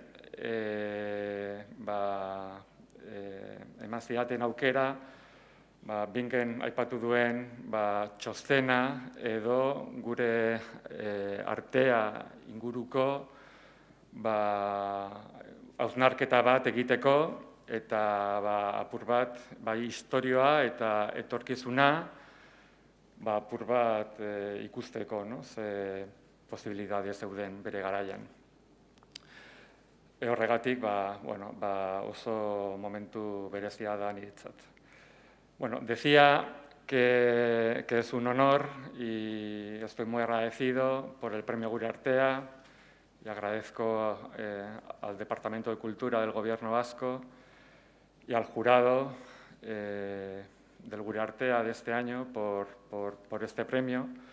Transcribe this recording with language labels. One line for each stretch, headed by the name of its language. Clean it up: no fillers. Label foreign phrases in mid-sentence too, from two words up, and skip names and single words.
Basque: eman zidaten aukera, Bingen aipatu duen txostena edo gure artea inguruko hausnarketa bat egiteko eta apur bat istorioa eta etorkizuna apur bat ikusteko, ze posibilidade zeuden bere garaian. Horregatik oso momentu berezia da niretzat.
Spanish: Decía que es un honor y estoy muy agradecido por el premio Gure Artea y agradezco al Departamento de Cultura del Gobierno vasco y al jurado del Gure Artea de este año por este premio.